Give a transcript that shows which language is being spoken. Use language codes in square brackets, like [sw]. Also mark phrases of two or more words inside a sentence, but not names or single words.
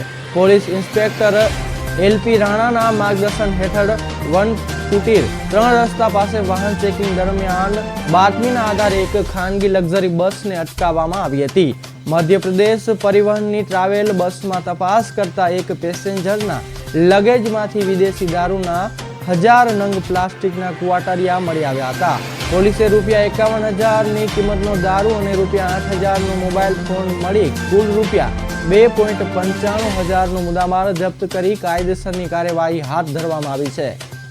[gu] પોલીસ ઇન્સ્પેક્ટર એલપી રાણાના માર્ગદર્શન હેઠળ વન કુટીર 3 રસ્તા પાસે વાહન ચેકિંગ દરમિયાન બાતમીના આધારે એક ખાનગી લક્ઝરી બસને અટકાવવામાં આવી હતી। મધ્યપ્રદેશ પરિવહનની ટ્રાવેલ બસમાં તપાસ કરતા એક પેસેન્જરના લગેજમાંથી વિદેશી દારૂના 1000 નંગ પ્લાસ્ટિકના ક્વાટરિયા મળી આવ્યા હતા। पोलीसे ₹51,000 ની કિંમતનો દારૂ અને ₹8,000 નો મોબાઈલ ફોન મળી કુલ ₹2.95,000 નો મુદ્દામાલ જપ્ત કરી કાયદેસરની કાર્યવાહી હાથ ધરવામાં આવી છે।